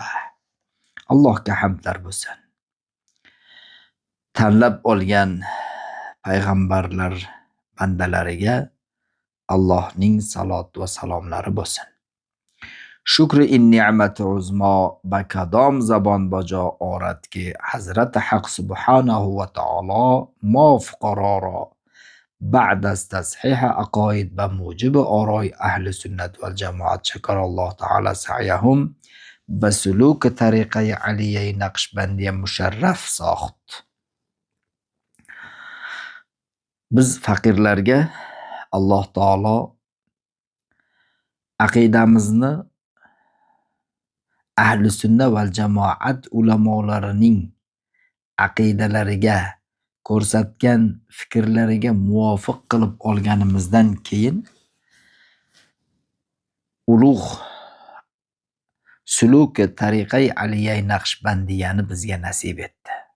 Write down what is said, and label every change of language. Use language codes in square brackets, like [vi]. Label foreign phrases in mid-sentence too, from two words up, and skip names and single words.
[uz] Allohga hamdlar bo'lsin. Tanlab olgan payg'ambarlar bandalariga Allohning salot va salomlari bo'lsin. [fa] شکر این نعمت عظمی به کدام زبان به جا آرد که حضرت حق سبحانه و تعالی ما فقرا را بعد از تصحیح عقاید و موجب آرای اهل سنت و الجماعت شکر الله تعالی سعیهم به سلوک طریقه علیه نقشبندی مشرف ساخت. [uz] Biz faqirlarga Alloh taolo aqidamizni ahli sunna val jamoat ulamolarining aqidalariga ko'rsatgan fikrlariga muvofiq qilib olganimizdan keyin ulug' suluk tariqai Aliyai Naqshbandiyani bizga nasib etdi.